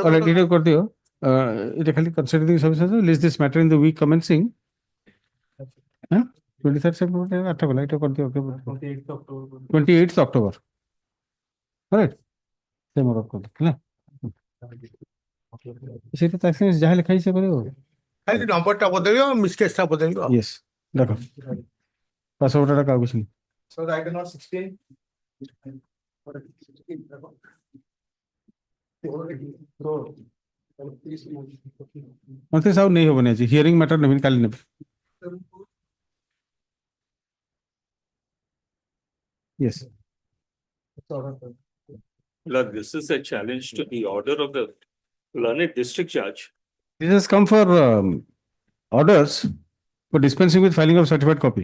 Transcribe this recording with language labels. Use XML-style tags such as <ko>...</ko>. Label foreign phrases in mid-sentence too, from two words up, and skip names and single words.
<or>ଏଇଟା କରିଦିଅ ଏଇଟା ଖାଲି</or> <en>considering submission list this matter in the week commencing 23rd September</en> <or>ଆଠ ଗଲା ଏଇଟା କରିଦିଅ</or> <en>28th October right</en> <or>ସେ ମୋର କରିଦେଲା ସେଇଟା ତା ସାଙ୍ଗେ ଯାହା ଲେଖା ହେଇଛି କରିବ ଖାଲି ନମ୍ବରଟା ବଦଳିବ ମିସକେସଟା ବଦଳିବ। ୟେସ୍ ଦେଖ ପାସୱାର୍ଡଟା କାହାକୁ କିଛି</or> <en>So the item number 16.</en> <or>ମତେ ସାଉ ନେଇ ହବନି ଆଜି</or> <en>hearing matter</en> <or>ନେବିନି କାଲି ନେବି।</or> <en>Yes. Lord, this is a challenge to the order of the learned district judge. This has come for orders for dispensing with filing of certified copy.</en>